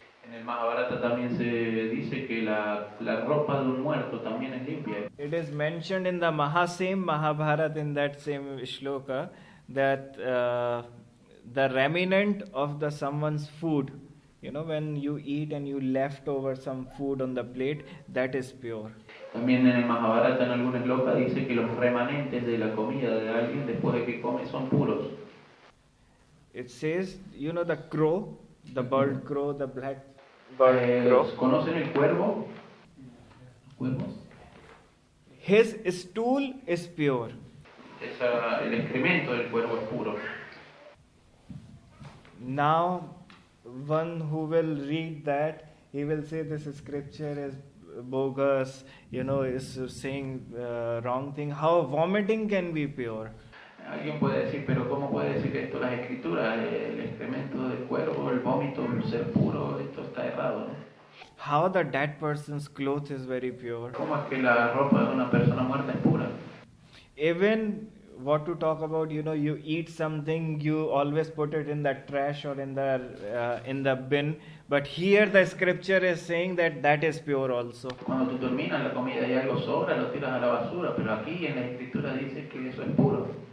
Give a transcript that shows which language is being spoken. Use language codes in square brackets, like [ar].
[es] En el Mahabharata también se dice que la ropa de un muerto también es limpia. [en] It is mentioned in the same Mahabharata, in that same shloka, that the remnant of someone's food, when you eat and you left over some food on the plate, that is pure. [es] También en el Mahabharata, en alguna shloka, dice que los remanentes de la comida de alguien después de que come son puros. [en] It says, the crow, the bird crow, the black bird crow. [es] ¿Conocen el cuervo? ¿Cuervos? [en] His stool is pure. [es] El excremento del cuervo es puro. [en] Now, one who will read that, he will say this scripture is bogus, is saying wrong thing. How vomiting can be pure? [es] Alguien puede decir, pero ¿cómo puede decir esto las escrituras? El excremento del cuervo, el vómito, ser puro, esto está errado, ¿no? [en] How the dead person's cloth is very pure. [es] ¿Cómo es que la ropa de una persona muerta es pura? [en] Even what to talk about, you eat something, you always put it in the trash or in the bin, but here the scripture is saying that is pure also. [es] Cuando tú terminas la comida y algo sobra, lo tiras a la basura, pero aquí en la escritura dice que eso es puro.